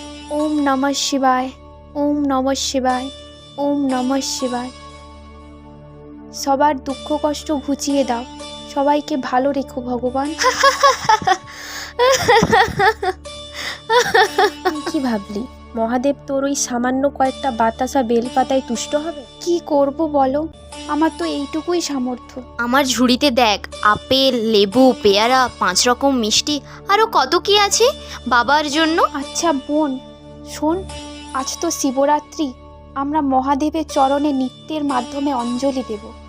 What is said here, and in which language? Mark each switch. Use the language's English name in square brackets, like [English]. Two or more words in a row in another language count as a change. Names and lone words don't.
[Bangla] ওম নমঃ শিবায়, ওম নমঃ শিবায়, ওম নমঃ শিবায়। সবার দুঃখ কষ্ট ঘুচিয়ে দাও, সবাইকে ভালো রেখো ভগবান। কি ভাবলি মহাদেব তোর ওই সামান্য কয়েকটা বাতাসা বেলপাতায় তুষ্ট হবে? কি করব বলো, আমার তো এইটুকুই সামর্থ্য। আমার ঝুড়িতে দেখ, আপেল, লেবু, পেয়ারা, 5 রকম মিষ্টি, আরও কত কি আছে বাবার জন্য। আচ্ছা বোন শোন, আজ তো শিবরাত্রি, আমরা মহাদেবের চরণে নৃত্যের মাধ্যমে অঞ্জলি দেব।